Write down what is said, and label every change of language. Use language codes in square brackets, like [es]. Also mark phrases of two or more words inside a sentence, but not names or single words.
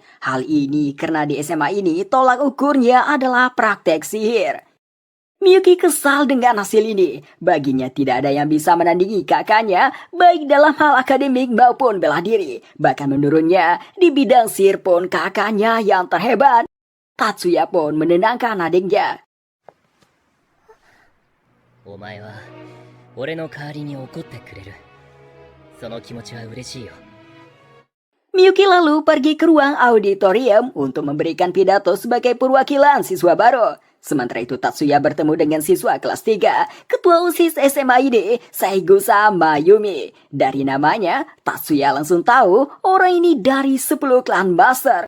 [id] Hal ini karena di SMA ini tolak ukurnya adalah praktek sihir. Miyuki kesal dengan hasil ini. Baginya tidak ada yang bisa menandingi kakaknya, baik dalam hal akademik maupun bela diri. Bahkan menurutnya, di bidang sihir pun kakaknya yang terhebat. Tatsuya pun menenangkan adiknya. [ja] お前は俺の代わりに怒ってくれる。その気持ちは嬉しいよ。 [id] Miyuki lalu pergi ke ruang auditorium untuk memberikan pidato sebagai perwakilan siswa baru. Sementara itu Tatsuya bertemu dengan siswa kelas 3, ketua OSIS SMA ini, Saigusa Mayumi. Dari namanya, Tatsuya langsung tahu orang ini dari 10 Clan Master.